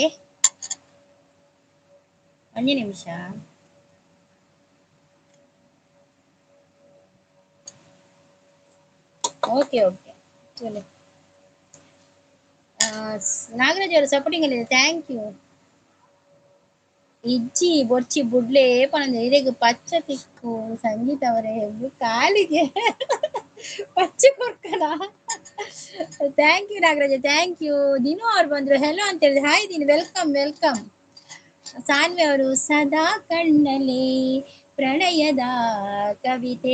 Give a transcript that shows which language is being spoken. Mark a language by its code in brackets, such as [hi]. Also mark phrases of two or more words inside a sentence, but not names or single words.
[tcy] ಒಂಜಿ ನಿಮಿಷ ಓಕೆ ಚಲೋ ನಾಗರಾಜ್ ಅವರು ಸಪೋರ್ಟಿಂಗ್ ಅಲ್ಲಿ [en] thank you [tcy] ಇಜ್ಜಿ ಬೊಚ್ಚಿ ಬುಡ್ಲೆ ಪಣಂದ ಇದಕ್ಕೆ ಪಚ್ಚ ತಿಕ್ಕು ಸಂಗೀತ ಅವರೇ ಕಾಲಿಗೆ ಪಚ್ಚ ಕೊರ್ಕಲ [en] thank you Nagaraja thank you [kn] ದಿನು ಅವ್ರು ಬಂದ್ರು ಹೆಲೋ ಅಂತ ಹೇಳಿದ್ರೆ [en] hi Dina welcome [kn] ಸಾನ್ವಿ ಅವರು ಸದಾ ಕಣ್ಣಲ್ಲಿ ಪ್ರಣಯದ ಕವಿತೆ